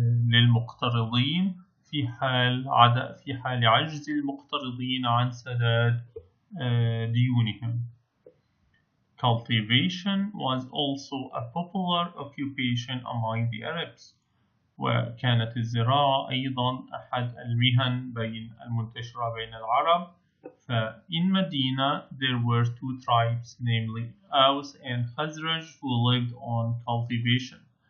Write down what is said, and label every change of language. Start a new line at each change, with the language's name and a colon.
Arabic: للمقترضين في حال عجز المقترضين عن سداد ديونهم.
English: Cultivation was also a popular occupation among the Arabs.
Arabic: وكانت الزراعة أيضا أحد المهن المنتشرة بين العرب. فإن مدينة
English: there were two tribes, namely Aus and Khazraj, who lived on cultivation.